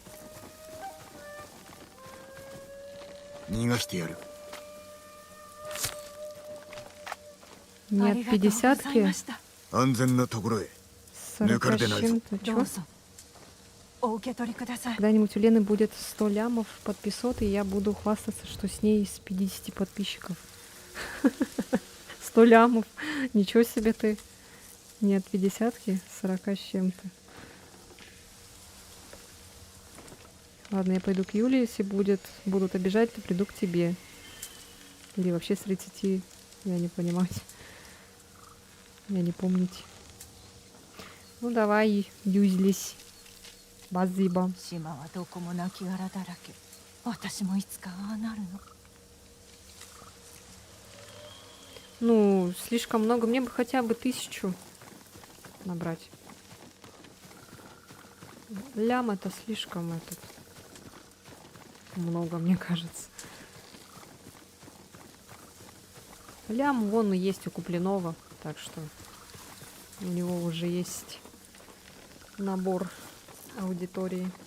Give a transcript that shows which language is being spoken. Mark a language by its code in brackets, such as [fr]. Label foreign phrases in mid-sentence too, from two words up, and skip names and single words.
[ja] 逃がしてやる。 [ru] Нет, 50-ки. [ja] 安全なところへ。 [ru] 40 с чем-то. [ja] ど [ru] Чё? [ja] うぞお受け取りください [ru] Когда-нибудь у Лены будет 100 лямов подписот, и я буду хвастаться, что с ней из 50 подписчиков. 100 лямов. Ничего себе ты. Нет, 50-ки, 40 с чем-то. Ладно, я пойду к Юле, если будут обижать, то приду к тебе. Или вообще с 30, я не понимаю. Я не помните. Ну давай, юзлись. Базиба. [ja] 島はどこも亡きだらけ私もいつかああなるの [ru] Ну, слишком много. Мне бы хотя бы 1000 набрать. Лям это слишком много, мне кажется. Лям вон и есть у Куплинова, так что у него уже есть набор аудитории.